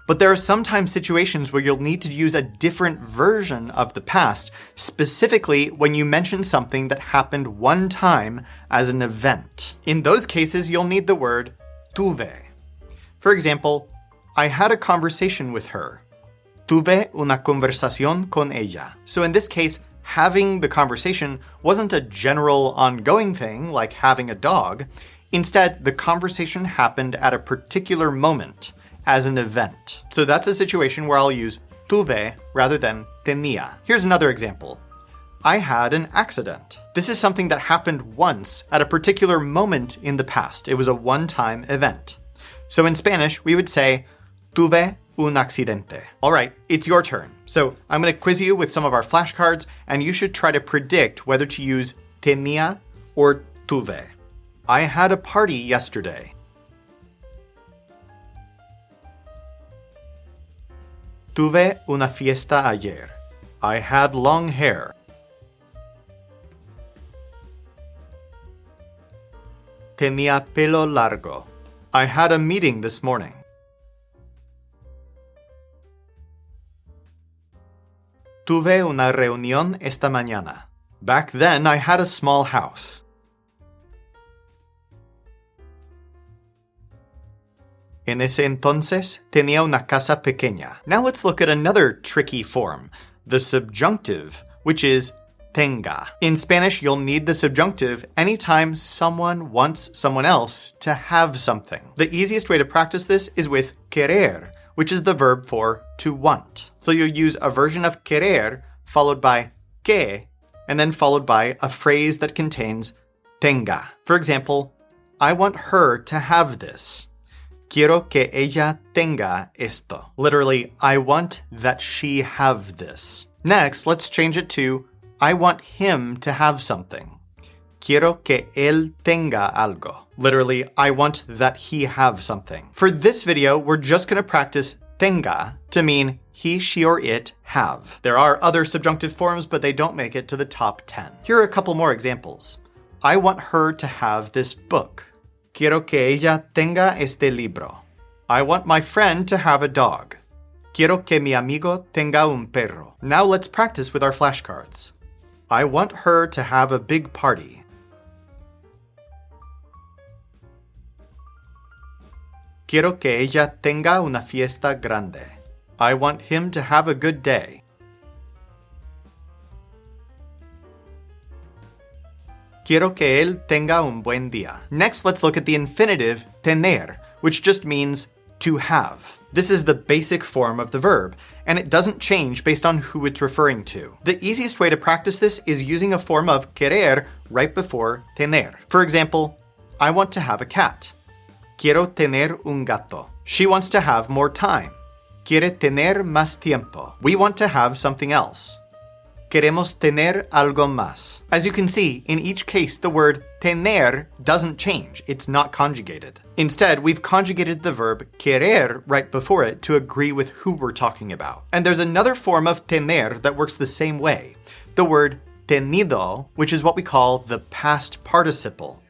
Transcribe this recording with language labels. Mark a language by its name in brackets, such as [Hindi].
[English] But there are sometimes situations where you'll need to use a different version of the past, specifically when you mention something that happened one time as an event. In those cases, you'll need the word tuve. For example, I had a conversation with her. [Spanish] Tuve una conversación con ella. [English] So in this case, having the conversation wasn't a general ongoing thing like having a dog. Instead, the conversation happened at a particular moment as an event. So that's a situation where I'll use tuve rather than tenía. Here's another example. I had an accident. This is something that happened once at a particular moment in the past. It was a one-time event. So in Spanish, we would say, tuve un accidente. All right, it's your turn. So I'm going to quiz you with some of our flashcards, and you should try to predict whether to use tenía or tuve. I had a party yesterday. [Spanish] Tuve una fiesta ayer. [English] I had long hair. [Spanish] Tenía pelo largo. [English] I had a meeting this morning. [Spanish] Tuve una reunión esta mañana. [English] Back then, I had a small house. [Spanish] En ese entonces, tenía una casa pequeña. [English] Now let's look at another tricky form, the subjunctive, which is tenga. In Spanish, you'll need the subjunctive anytime someone wants someone else to have something. The easiest way to practice this is with querer, which is the verb for to want. So you'll use a version of querer followed by que, and then followed by a phrase that contains tenga. For example, I want her to have this. [Spanish] Quiero que ella tenga esto. [English] Literally, I want that she have this. Next, let's change it to I want him to have something. [Spanish] Quiero que él tenga algo. [English] Literally, I want that he have something. For this video, we're just going to practice tenga to mean he, she, or it have. There are other subjunctive forms, but they don't make it to the top 10. Here are a couple more examples. I want her to have this book. [Spanish] Quiero que ella tenga este libro. [English] I want my friend to have a dog. [Spanish] Quiero que mi amigo tenga un perro. [English] Now let's practice with our flashcards. I want her to have a big party. [Spanish] Quiero que ella tenga una fiesta grande. [English] I want him to have a good day. [Spanish] Quiero que él tenga un buen día. [English] Next, let's look at the infinitive tener, which just means to have. This is the basic form of the verb, and it doesn't change based on who it's referring to. The easiest way to practice this is using a form of querer right before tener. For example, I want to have a cat. [Spanish] Quiero tener un gato. [English] She wants to have more time. [Spanish] Quiere tener más tiempo. [English] We want to have something else. [Spanish] Queremos tener algo más. [English] As you can see, in each case, the word tener doesn't change. It's not conjugated. Instead, we've conjugated the verb querer right before it to agree with who we're talking about. And there's another form of tener that works the same way. The word tenido, which is what we call the past participle.